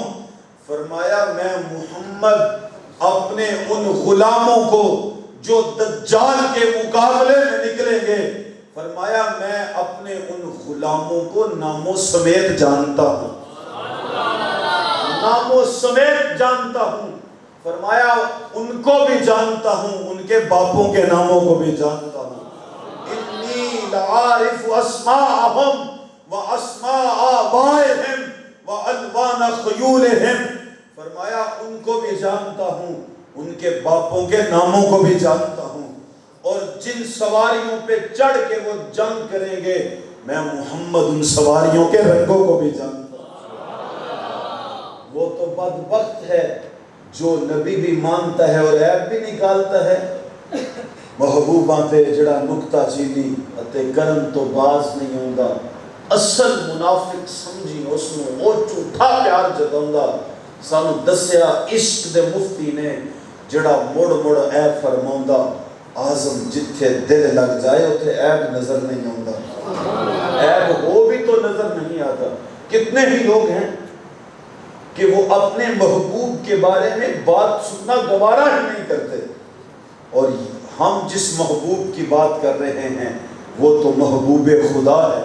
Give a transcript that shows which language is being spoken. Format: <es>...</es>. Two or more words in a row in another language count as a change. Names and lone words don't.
<ur>فرمایا میں محمد اپنے ان غلاموں کو جو دجال کے مقابلے میں نکلیں گے، فرمایا میں اپنے ان غلاموں کو ناموں سمیت جانتا ہوں. ناموں سمیت جانتا ہوں. فرمایا ان کو بھی جانتا ہوں، ان کے باپوں کے ناموں کو بھی جانتا ہوں.</ur> <ar>انی لعارف اسماءہم واسماء آبائہم والوان خیولہم.</ar> <ur>فرمایا ان کو بھی جانتا ہوں، ان کے باپوں کے ناموں کو بھی جانتا ہوں، اور جن سواریوں پہ چڑھ کے وہ جنگ کریں گے میں محمد ان سواریوں کے رنگوں کو بھی جانتا ہوں. وہ تو بدبخت ہے جو نبی بھی مانتا ہے اور عیب بھی نکالتا ہے.</ur> <pa>محبوباں تے جڑا نکتہ چینی اتے کرن تو باز نہیں ہوندا. اصل منافق سمجھی اس نو او جھوٹا پیار جتاوندا. سانو دسیا عشق دے مفتی نے جڑا مڑ مڑ عیب فرماوندا آزم جتھے دل لگ جائے</pa> <ur>اتھے عیب نظر نہیں آتا. عیب ہو بھی تو نظر نہیں آتا. کتنے ہی لوگ ہیں کہ وہ اپنے محبوب کے بارے میں بات سننا گوارا ہی نہیں کرتے، اور ہم جس محبوب کی بات کر رہے ہیں وہ تو محبوب خدا ہے.</ur>